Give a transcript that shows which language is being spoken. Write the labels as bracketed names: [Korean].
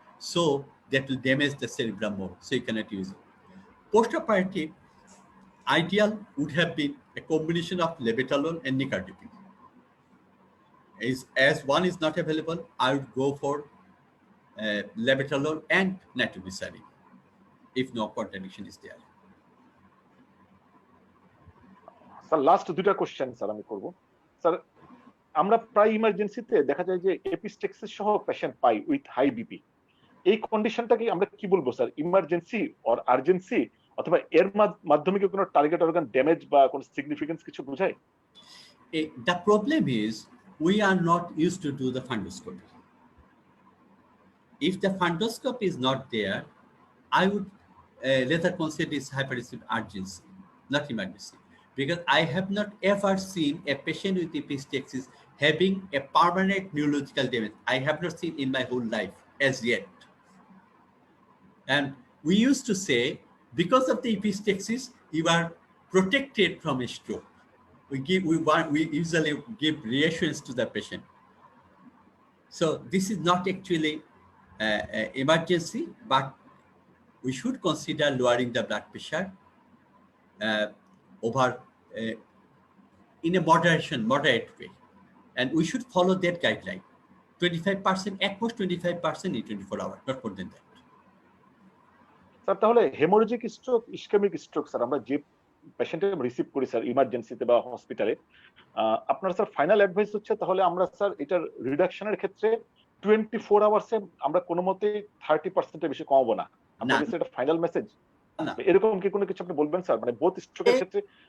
[English] So that will damage the cerebrum more. So you cannot use it. Postoperative, ideal would have been a combination of labetalol and nicardipine. As one is not available, I would go for labetalol and nitroglycerin if no contradiction is there. [Bangla] Sir last দুইটা question sir আমি করব sir আমরা প্রায় ইমার্জেন্সিতে দেখা যায় যে এপিস্টেক্সিস সহ patient pi with high BP এই কন্ডিশনটাকে আমরা কি বলবো স্যার ইমার্জেন্সি অর আর্জেন্সি অথবা এর মাধ্যমে কি কোনো টার্গেট অর্গান ড্যামেজ বা কোনো সিগনিফিকেন্স কিছু বোঝায় [English] The problem is we are not used to do the fundoscopy. If the fundoscopy is not there, I would rather consider this hypertensive urgency, not emergency. Because I have not ever seen a patient with epistaxis having a permanent neurological damage. I have not seen in my whole life as yet. And we used to say, because of the epistaxis, you are protected from a stroke. We usually give reassurance to the patient. So this is not actually emergency, but we should consider lowering the blood pressure over in a moderate way, and we should follow that guideline. 25%, at most 25% in 24 hours, not more than that. [Bangla] Sir তাহলে haemorrhagic stroke ischemic stroke sir আমরা যে পেশেন্টকে receive করি sir ইমার্জেন্সিতে বা হসপিটালে আপনার sir final advice হচ্ছে তাহলে আমরা স্যার এটার রিডাকশনের ক্ষেত্রে 24 আওয়ার্সে আমরা কোনো মতে 30% বেশি কমাবো না আপনার কাছে এটা ফাইনাল মেসেজ এরকম কি কোনো কিছু আপনি বলবেন স্যার মানে বোথ স্ট্রোকের ক্ষেত্রে